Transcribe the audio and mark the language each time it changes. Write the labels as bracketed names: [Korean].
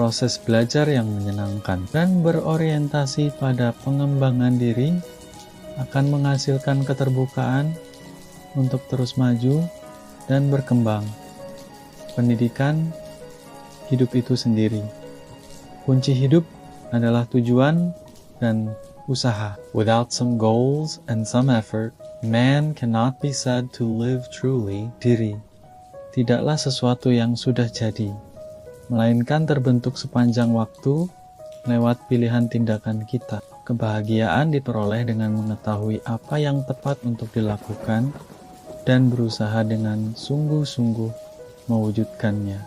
[Indonesian] Proses belajar yang menyenangkan dan berorientasi pada pengembangan diri akan menghasilkan keterbukaan untuk terus maju dan berkembang. Pendidikan hidup itu sendiri. Kunci hidup adalah tujuan dan usaha. [English] Without some goals and some effort, man cannot be said to live truly. [Indonesian] Diri tidaklah sesuatu yang sudah jadi, melainkan terbentuk sepanjang waktu lewat pilihan tindakan kita. Kebahagiaan diperoleh dengan mengetahui apa yang tepat untuk dilakukan dan berusaha dengan sungguh-sungguh mewujudkannya.